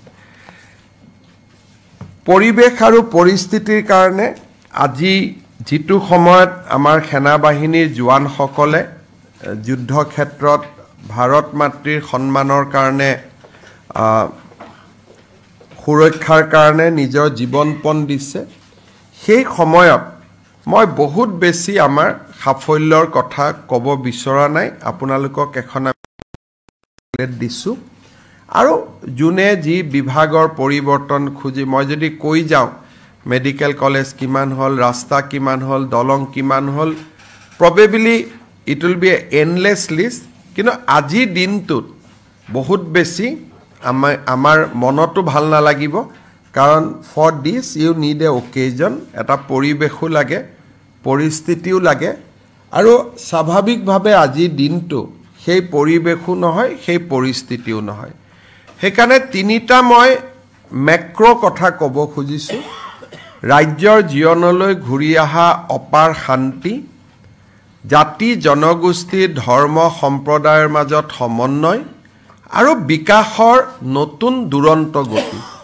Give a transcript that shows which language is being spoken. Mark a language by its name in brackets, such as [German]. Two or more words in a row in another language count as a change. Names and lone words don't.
[Assamese] পৰিবেশ আৰু পৰিস্থিতিৰ কাৰণে আজি যেটো সময়ত আমাৰ সেনা বাহিনীৰ জোৱানসকলে যুদ্ধ ক্ষেত্ৰত ভাৰত মাতৃৰ সন্মানৰ কাৰণে সুৰক্ষাৰ কাৰণে নিজৰ জীৱনপণ দিছে সেই সময়ত মই বহুত বেছি আমাৰ সাফল্যৰ কথা ক'ব বিচৰা নাই আপোনালোকক এখন দিছো আৰু জুনে যি বিভাগৰ পৰিৱৰ্তন খুজি মই যদি কৈ যাওঁ মেডিকেল কলেজ কিমান হল ৰাস্তা কিমান হল দলং কিমান হল [English] probably it will be an endless list [Assamese] কিন্তু আজি দিনটোত বহুত বেছি আমাৰ মনটো ভাল নালাগিব কাৰণ [English] for this you need a occasion [Assamese] এটা পৰিবেশো লাগে পৰিস্থিতিও লাগে আৰু স্বাভাৱিকভাৱে আজি দিনটো সেই পৰিবেশো নহয় সেই পৰিস্থিতিও নহয় হেকানে তিনিটা মই মেক্ৰো কথা ক'ব খুজিছো ৰাজ্যৰ জীৱনলৈ ঘূৰি আহা অপাৰ শান্তি জাতি জনগোষ্ঠী ধৰ্ম সম্প্ৰদায়ৰ মাজত সমন্বয় আৰু বিকাশৰ নতুন দুৰন্ত গতি